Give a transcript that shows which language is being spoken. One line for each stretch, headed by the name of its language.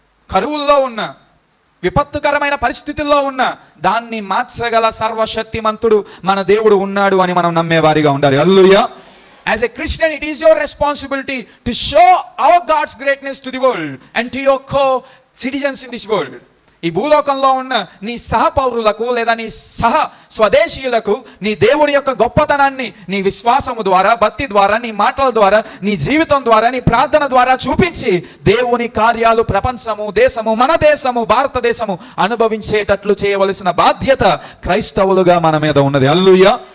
Telugu: కరువుల్లో ఉన్న, విపత్తుకరమైన పరిస్థితుల్లో ఉన్న దాన్ని మార్చగల సర్వశక్తిమంతుడు మన దేవుడు ఉన్నాడు అని మనం నమ్మేవారిగా ఉండాలి. హల్లెలూయా.
English: As a Christian, it is your responsibility to show our God's greatness to the world and to your co-citizens in this world.
Telugu: ఈ భూలోకంలో ఉన్న నీ సహపౌరులకు లేదా నీ స్వదేశీయులకు నీ దేవుని యొక్క గొప్పతనాన్ని నీ విశ్వాసము ద్వారా, భక్తి ద్వారా, నీ మాటల ద్వారా, నీ జీవితం ద్వారా, నీ ప్రార్థన ద్వారా చూపించి దేవుని కార్యాలు ప్రపంచము, దేశము, మన దేశము, భారతదేశము అనుభవించేటట్లు చేయవలసిన బాధ్యత క్రైస్తవులుగా మన మీద ఉన్నది. హల్లెలూయా.